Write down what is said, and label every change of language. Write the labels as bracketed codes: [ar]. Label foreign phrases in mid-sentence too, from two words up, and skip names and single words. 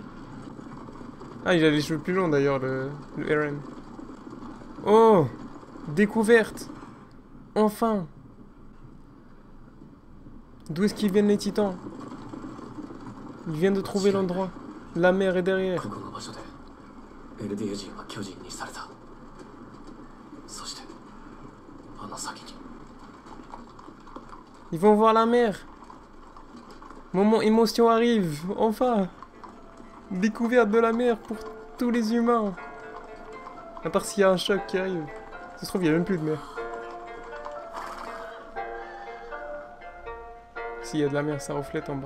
[fr] Ah, il a les cheveux plus longs d'ailleurs, le Eren. Oh, découverte. Enfin. D'où est-ce qu'ils viennent les titans? Ils viennent de trouver l'endroit. La mer est derrière. [ja] ここの場所でエルディア人は巨人にされた。そしてあの先に [fr] Ils vont voir la mer. Moment émotion arrive. Enfin. Découverte de la mer pour tous les humains. À part s'il y a un choc qui arrive. Ça se trouve, il n'y a même plus de mer. S'il y a de la mer, ça reflète en bas.